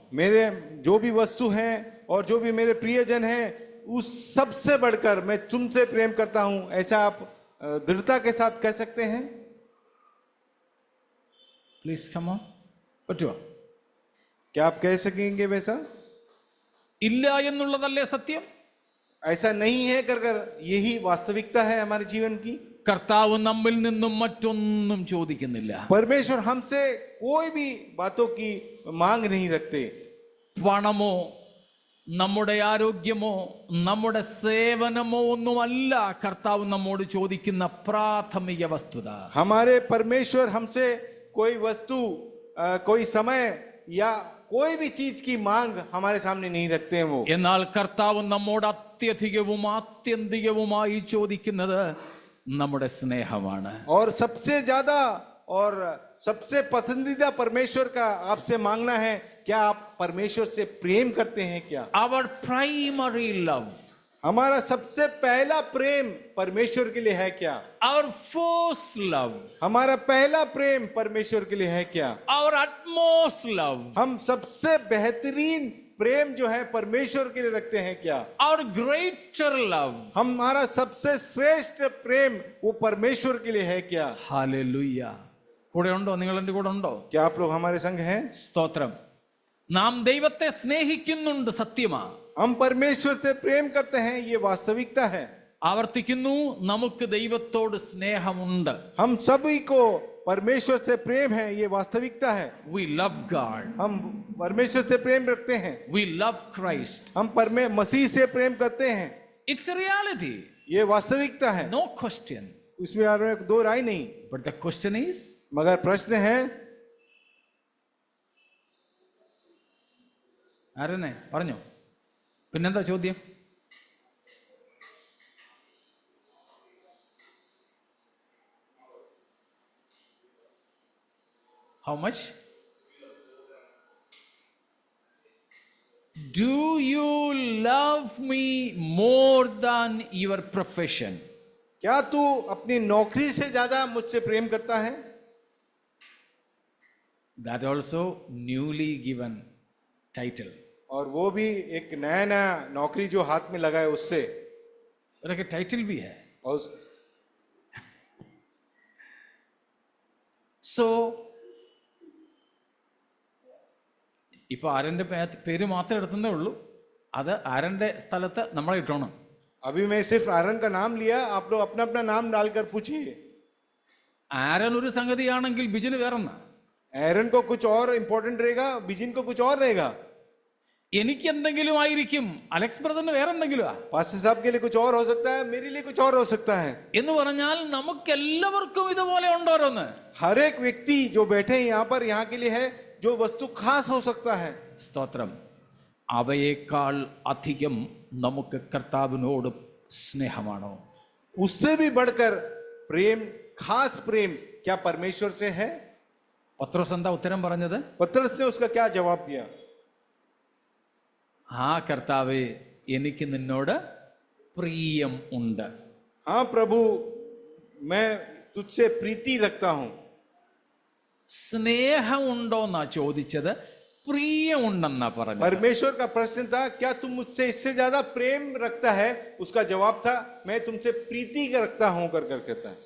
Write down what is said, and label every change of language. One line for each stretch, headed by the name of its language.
Hindi: मेरे जो भी वस्तु हैं और जो भी मेरे प्रियजन हैं उस सबसे बढ़कर मैं तुमसे प्रेम करता हूं, ऐसा आप दृढ़ता के साथ कह सकते हैं?
English: Please come on.
Malayalam: പറ്റുമോ?
Hindi: क्या आप कह सकेंगे वैसा?
Malayalam: ഇല്ല എന്നുള്ളതല്ലേ സത്യം?
Hindi: ऐसा नहीं है कर यही वास्तविकता है हमारे जीवन की।
Malayalam: കർത്താവ് നമ്മിൽ നിന്നും മറ്റൊന്നും ചോദിക്കുന്നില്ല.
Hindi: परमेश्वर हमसे कोई भी बातों की मांग नहीं रखते।
Malayalam: പണമോ നമ്മുടെ ആരോഗ്യമോ നമ്മുടെ സേവനമോ ഒന്നുമല്ല കർത്താവ് നമ്മോട് ചോദിക്കുന്ന പ്രാഥമിക വസ്തുത.
Hindi: हमारे परमेश्वर हमसे कोई वस्तु कोई समय या कोई भी चीज की मांग हमारे सामने नहीं रखते हैं वो।
Malayalam: എന്നാൽ കർത്താവ് നമ്മോട് അത്യധികവും ആത്യന്തികവുമായി ചോദിക്കുന്നത് നമ്മുടെ സ്നേഹമാണ്.
Hindi: और सबसे ज्यादा और सबसे पसंदीदा परमेश्वर का आपसे मांगना है, क्या आप परमेश्वर से प्रेम करते हैं? क्या
English: our primary love,
Hindi: हमारा सबसे पहला प्रेम परमेश्वर के लिए है? क्या
English: our first love,
Hindi: हमारा पहला प्रेम परमेश्वर के लिए है? क्या
English: our utmost love,
Hindi: हम सबसे बेहतरीन प्रेम जो है परमेश्वर के लिए रखते हैं? क्या
English: our greater love,
Hindi: हमारा सबसे श्रेष्ठ प्रेम वो परमेश्वर के लिए है? क्या
Malayalam: ഹല്ലേലൂയ. കൂടെ ഉണ്ടോ? നിങ്ങൾ എൻ്റെ കൂടെ ഉണ്ടോ?
Hindi: क्या आप लोग हमारे संग हैं?
Malayalam: സ്തോത്രം. നാം ദൈവത്തെ സ്നേഹിക്കുന്നുണ്ട്, സത്യമാ.
Hindi: हम परमेश्वर से प्रेम करते हैं, ये वास्तविकता है।
Malayalam: ആവർത്തിക്കുന്നു, നമുക്ക് ദൈവത്തോട് സ്നേഹമുണ്ട്.
Hindi: हम सभी को परमेश्वर से प्रेम है, ये वास्तविकता है।
English: We love God.
Hindi: हम परमेश्वर से प्रेम रखते हैं।
English: We love Christ.
Hindi: हम मसीह से प्रेम करते हैं,
English: It's a reality.
Hindi: ये वास्तविकता है।
English: No question.
Hindi: उसमें दो राय नहीं।
English: But the question is,
Hindi: मगर प्रश्न है,
Malayalam: ആരനെ പറഞ്ഞോ? പിന്നെന്താ ചോദ്യം?
English: How much? Do you love me more than your profession?
Hindi: क्या तू अपनी नौकरी से ज्यादा मुझसे प्रेम करता है?
English: That also newly given title.
Hindi: और वो भी एक नया नया नौकरी जो हाथ में लगा है उससे। उनका टाइटल भी है. और
Malayalam: So ഇപ്പൊ ആരന്റെ പേര് മാത്രമേ എടുത്തേ ഉള്ളൂ. അത് ആരന്റെ സ്ഥലത്ത് നമ്മളെ ഇട്ടോണം.
Hindi: अभी मैं सिर्फ आरन का नाम लिया, आप लोग अपना अपना नाम डालकर पूछिए।
Malayalam: ആരൻ ഒരു സംഗതിയാണെങ്കിൽ ബിജിന് വേറൊന്നാ.
Hindi: एरन को कुछ और इंपॉर्टेंट रहेगा, बिजिन को कुछ और रहेगा।
Malayalam: എനിക്ക് എന്തെങ്കിലും ആയിരിക്കും, അലക്സ് ബ്രദറിന് വേറെ എന്തെങ്കിലും.
Hindi: पास्टर साहब के लिए कुछ और हो सकता है, मेरे लिए कुछ और हो सकता है।
Malayalam: എന്ന് പറഞ്ഞാൽ നമുക്ക് എല്ലാവർക്കും ഇതുപോലെ ഉണ്ടോരോന്ന്.
Hindi: हर एक व्यक्ति जो बैठे हैं यहाँ पर, यहाँ के लिए है जो वस्तु खास हो सकता है।
Malayalam: സ്തോത്രം. അവയേക്കാൾ അധികം നമുക്ക് കർത്താവിനോട് സ്നേഹമാണോ?
Hindi: उससे भी बढ़कर प्रेम, खास प्रेम क्या परमेश्वर से है?
Malayalam: പത്രോസ് എന്താ ഉത്തരം പറഞ്ഞത്?
Hindi: पतरस ने उसका क्या जवाब दिया?
Malayalam: ആ കർത്താവേ, എനിക്ക് നിന്നോട് പ്രിയം ഉണ്ട്.
Hindi: हाँ प्रभु, मैं तुझसे प्रीति रखता हूं।
Malayalam: സ്നേഹമുണ്ടോന്നാ ചോദിച്ചത്, പ്രിയമുണ്ടെന്നാ പറഞ്ഞത്.
Hindi: परमेश्वर का प्रश्न था, क्या तुम मुझसे इससे ज्यादा प्रेम रखता है? उसका जवाब था, मैं तुमसे प्रीति रखता हूं कर कहता है।